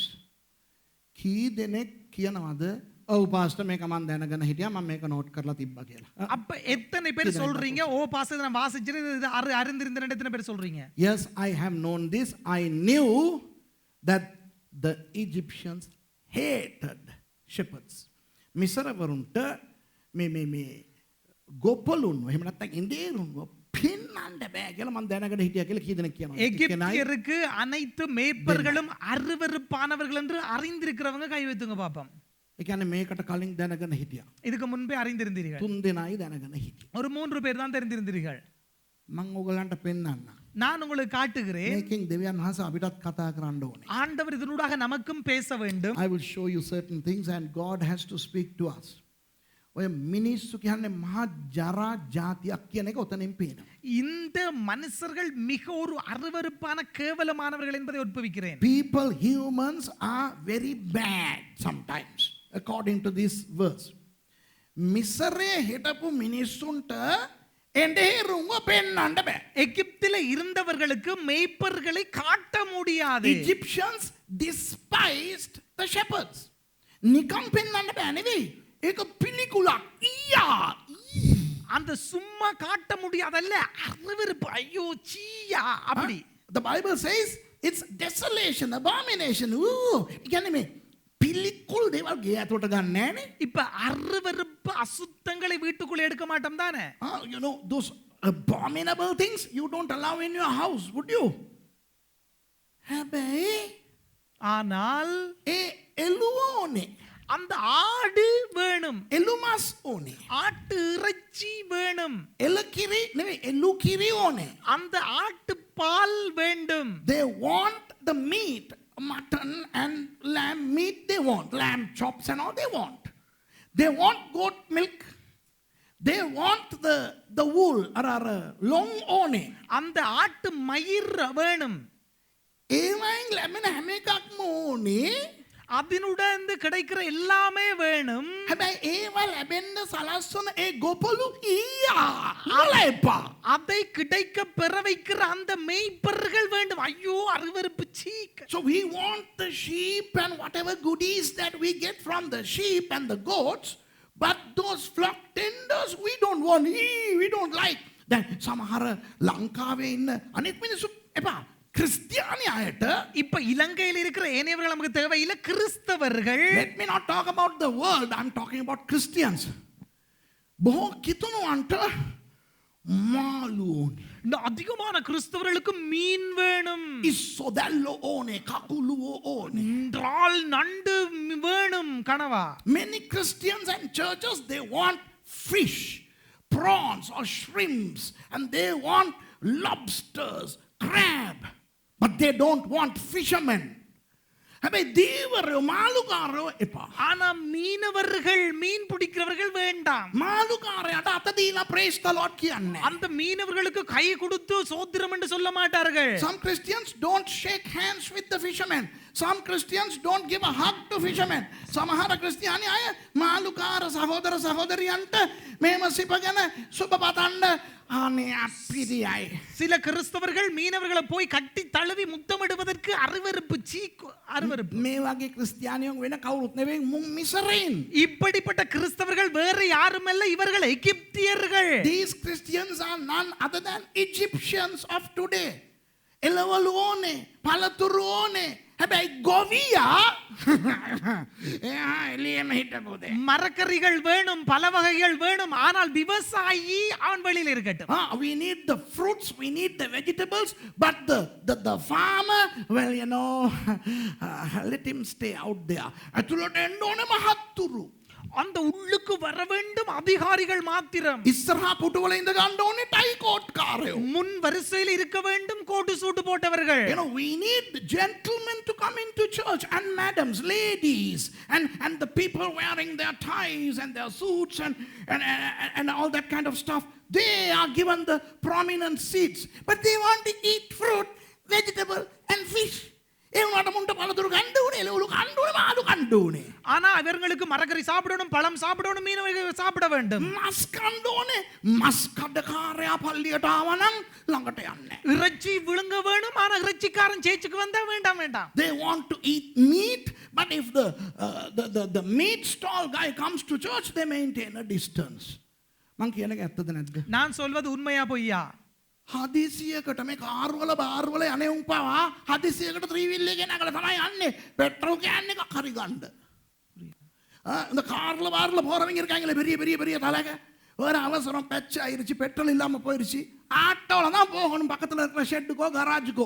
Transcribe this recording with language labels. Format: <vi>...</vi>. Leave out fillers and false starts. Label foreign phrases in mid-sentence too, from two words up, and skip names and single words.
<si>කී දෙනෙක් කියනවාද? ඔව් පාස්ටර් මේක මම දැනගෙන හිටියා මම මේක නෝට් කරලා තිබ්බා කියලා.</si> <ta>அப்ப எத்தனை பேர் சொல்றீங்க ஓ பாஸ்டர் நான் வாசிச்சிரு இது அறிந்திருந்தேன் எத்தனை பேர் சொல்றீங்க?</ta> <en>Yes, I have known this. I knew that the Egyptians hated shepherds.</en> <si>මිස්රවරුන්ට මේ ගොපලුන් එහෙම නැත්නම් ඉන්දියරුන්ව පින්නන්න බෑ කියලා මම දැනගෙන හිටියා කියලා කී දෙනෙක් කියනවා.</si> <ta>எகிப்தியருக்கு அனைத்து மேய்ப்பர்களும் அருவருப்பானவர்கள் என்று அறிந்திருக்கிறவங்க கை வைத்துங்க பாப்போம்.</ta> <si>ඒ කියන්නේ මේකට කලින් දැනගෙන හිටියා.</si> <ta>இதுக்கு முன்பே அறிந்திருந்தீர்கள்.</ta> <si>3 දෙනයි දැනගෙන හිටියා.</si> <ta>ஒரு 3 பேர் தான் தெரிந்திருந்தீர்கள்.</ta> <si>මම ඔයගලන්ට පෙන්නන්න.</si> <ta>நான் உங்களுக்கு காட்டுகிறேன்.</ta> <si>මේකෙන් දෙවියන් වහන්සේ අපිටත් කතා කරන්න ඕනේ.</si> <ta>ஆண்டவர் இதனூடாக நமக்கும் பேச வேண்டும்.</ta> <en>I will show you certain things and God has to speak to us.</en> <si>ඔය මිනිස්සු කියන්නේ මහා ජරා ජාතියක් කියන එක ඔතනින් පේනවා.</si> <ta>இந்த மனுஷர்கள் மிக ஒரு அருவருப்பான கேவலமானவர்கள் என்பதை உட்பவிக்கிறேன்.</ta> <en>People, humans are very bad sometimes. according to this verse.</en> <si>මිසරේ හිටපු මිනිස්සුන්ට එඬේරුව පෙන්වන්න බෑ.</si> <ta>எகிப்தில இருந்தவர்களுக்கு மேய்ப்பர்களை காட்ட முடியாது.</ta> <en>Egyptians despised the shepherds.</en> <si>නිකම් පෙන්වන්න බෑ නෙවෙයි. ඒක පිළිකුලක්. ඊයා.</si> <ta>அந்த சும்மா காட்ட முடியாதல்ல, அருவருப்பு, ஐயோ சீயா அப்படி.</ta> <en>The Bible says it's desolation, abomination.</en> <si>Ooh, කියන්නේ මේ පිළිකුල් දේවල් ගේ ඇතුලට ගන්න නෑනේ.</si> <ta>இப்ப அருவருப்பு அசுத்தங்களை வீட்டுக்குள்ள எடுக்க மாட்டோம் தானே?</ta> <en>You know, those abominable things you don't allow in your house, would you?</en> <si>හැබැයි</si> <ta>ஆனால்</ta> <si>ඒ එළුව ඕනේ.</si> <ta>அந்த ஆடு வேணும்,</ta> <si>එළුමස් ඕනේ.</si> <ta>ஆட்டு இறைச்சி வேணும்,</ta> <si>එළකිරි නෙවෙයි එළු කිරි ඕනේ.</si> <ta>அந்த ஆட்டு பால் வேண்டும்.</ta> <en>They want the meat, mutton and lamb meat they want. Lamb chops and all they want. They want goat milk. They want the wool or long ඕනේ.</en> <ta>அந்த ஆட்டு மயிர் வேணும்.</ta> <si>ඒවයින් ලැබෙන හැම එකක්ම ඕනේ.</si> <ta>அதனுடன் கிடைக்கிற எல்லாமே வேணும்.</ta> <si>හැබැයි ඒවා ලැබෙන්න සලස්වන ඒ ගොපලු ඊයා එපා.</si> <ta>அதை கிடைக்க பெற வைக்கிற அந்த மேய்ப்பர்கள் வேண்டும். ஐயோ அருவருப்பு சீக்க.</ta> <en>So we want the sheep and whatever goodies that we get from the sheep and the goats, but those flock tenders we don't want. We don't like. Then</en> <si>සමහර ලංකාවේ ඉන්න අනෙක් මිනිස්සු එපා. ක්‍රිස්තියානි අයට</si> <ta>இப்ப இலங்கையில் இருக்கிற ஏனையவர்கள் நமக்கு தேவையில்லை, கிறிஸ்தவர்கள்.</ta> <en>Let me not talk about the world, I'm talking about Christians.</en> <si>බොහෝ කිතුණුවන්ට මාළු ඕනේ.</si> <ta>இந்த அதிகமான கிறிஸ்தவர்களுக்கு மீன் வேணும்.</ta> <si>ඉස්සොදැල්ලෝ ඕනේ, කකුලුවෝ ඕනේ.</si> <ta>இறால் நண்டு வேணும் கனவா.</ta> <en>Many Christians and churches, they want fish, prawns or shrimps, and they want lobsters, crab, but they don't want fishermen.</en> <si>හැබැයි දේවරයෝ මාළුකාරයෝ එපා.</si> <ta>ஆனா மீனவர்கள், மீன் பிடிக்கிறவர்கள் வேண்டாம்.</ta> <si>මාළුකාරයාට අත දීලා</si> <en>praise the Lord</en> <si>කියන්නේ.</si> <ta>அந்த மீனவர்களுக்கு கை கொடுத்து சோத்திரம் என்று சொல்ல மாட்டார்கள்.</ta> <en>Some Christians don't shake hands with the fishermen. Some Christians don't give a hug to fishermen.</en> <si>සමහර ක්‍රිස්තියානි අය මාළුකාර සහෝදර සහෝදරියන්ට මේම සිපගෙන සුබ පතන්න අනේ අපිරියයි.</si> <ta>சில கிறிஸ்தவர்கள் மீனவர்களை போய் கட்டி தழுவி முத்தமிடுவதற்கு அருவருப்பு அருவருப்பு.</ta> <si>මේ වගේ ක්‍රිස්තියානියෝ වෙන කවුරුත් නෙවෙයි මුන් මිසරයින්.</si> <ta>இப்படிப்பட்ட கிறிஸ்தவர்கள் வேறு யாருமல்ல, இவர்கள் எகிப்தியர்கள்.</ta> <en>These Christians are none other than Egyptians of today.</en> <si>එළවලු ඕනේ, පළතුරු ඕනේ. හැබැයි ගොවියා එයා එළියෙම හිටපොදේ.</si> <ta>மரக்கறிகள் வேணும், பல வகைகள் வேணும், ஆனால் விவசாயி அவன் வெளியில் இருக்கட்டும்.</ta> <en>We need the fruits, we need the vegetables, but the farmer, well, you know, let him stay out there.</en> <si>ඇතුළට එන්න ඕනේ මහත්තුරු.</si> <ta>அந்த உள்ளுக்கு வர வேண்டும் அதிகாரிகள் மாத்திரம்.</ta> <si>ඉස්සරහා පුටුවල ඉඳ ගන්න ඕනේ</si> <en>tie coat</en> <si>කාරයෝ.</si> <ta>முன் வரிசையில் இருக்க வேண்டும் கோட்டு சூட்டு போட்டவர்கள்.</ta> <en>You know, we need gentlemen to come into church, and madams, ladies, and the people wearing their ties and their suits and all that kind of stuff. They are given the prominent seats, but they want to eat fruit, vegetable and fish.</en> <si>ඒ වුණාට මුන්ට පළතුරු කන්න ඕනේ, එළවලු කන්න ඕනේ, මාළු කන්න ඕනේ.</si> <ta>ஆனா இவர்களுக்கு மரக்கறி சாப்பிடணும், பழம் சாப்பிடணும், மீன் வகைகள் சாப்பிட வேண்டும்.</ta> <si>මස් කන්න ඕනේ. මස් කඩකාරයා පල්ලියට ආවනම් ළඟට යන්නේ.</si> <ta>இறைச்சி விழுங்க வேணும், ஆனா இறைச்சிக்காரன் சேச்சுக்கு வந்தா வேண்டாம் வேண்டாம்.</ta> <en>They want to eat meat, but if the meat stall guy comes to church, they maintain a distance.</en> <si>මං කියන එක ඇත්තද නැද්ද?</si> <ta>நான் சொல்வது உண்மையா பொய்யா?</ta> <si>හදිසියකට මේ කාර්වල බාර්වල යන්නේ උන් පවා හදිසියකට ත්‍රිවිල් එකේ නැගලා තමයි යන්නේ</si> <en>petrol can</en> <si>එකක් හරි ගන්න.</si> <ta>இந்த கார்ல பார்ல போறவங்க இருக்காங்களே பெரிய பெரிய பெரிய தலைக ஒரு அவசரம் பச்சை ஆயிருச்சு பெட்ரோல் இல்லாம போயிருச்சு ஆட்டோல தான் போகணும் பக்கத்துல இருக்கிற ஷெட்டுக்கோ கராஜுக்கோ.</ta>